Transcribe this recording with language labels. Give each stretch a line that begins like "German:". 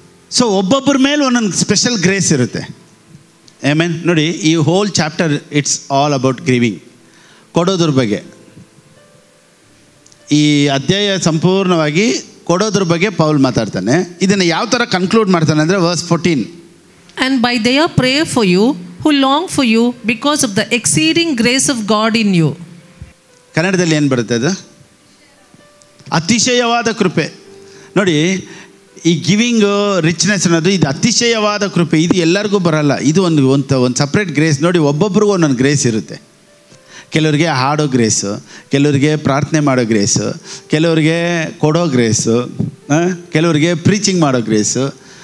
Kannada: So ಒಬ್ಬೊಬ್ಬರ ಮೇಲೆ ಒಂದೊಂದು ಸ್ಪೆಷಲ್ ಗ್ರೇಸ್ ಇರುತ್ತೆ. ಆಮೆನ್. ನೋಡಿ, ಈ
English: whole chapter it's all about giving,
Kannada: ಕೊಡೋದ್ರ ಬಗ್ಗೆ. ಈ ಅಧ್ಯಾಯ ಸಂಪೂರ್ಣವಾಗಿ ಕೊಡೋದ್ರ ಬಗ್ಗೆ ಪೌಲ್ ಮಾತಾಡ್ತಾನೆ. ಇದನ್ನು ಯಾವ ಥರ ಕನ್ಕ್ಲೂಡ್ ಮಾಡ್ತಾನೆ ಅಂದರೆ verse 14.
English: And by their prayer for you who long for you because of the exceeding grace of God in you.
Kannada: ಕನ್ನಡದಲ್ಲಿ ಏನು ಬರುತ್ತೆ ಅದು? ಅತಿಶಯವಾದ ಕೃಪೆ. ನೋಡಿ, ಈ ಗಿವಿಂಗು, ರಿಚ್ನೆಸ್ ಅನ್ನೋದು ಇದು ಅತಿಶಯವಾದ ಕೃಪೆ. ಇದು ಎಲ್ಲರಿಗೂ ಬರಲ್ಲ. ಇದು ಒಂದು ಸಪ್ರೇಟ್ ಗ್ರೇಸ್. ನೋಡಿ, ಒಬ್ಬೊಬ್ರಿಗೂ ಒಂದೊಂದು ಗ್ರೇಸ್ ಇರುತ್ತೆ. ಕೆಲವರಿಗೆ ಹಾಡೋ ಗ್ರೇಸು, ಕೆಲವರಿಗೆ ಪ್ರಾರ್ಥನೆ ಮಾಡೋ ಗ್ರೇಸು, ಕೆಲವರಿಗೆ ಕೊಡೋ ಗ್ರೇಸು, ಕೆಲವರಿಗೆ ಪ್ರೀಚಿಂಗ್ ಮಾಡೋ ಗ್ರೇಸು.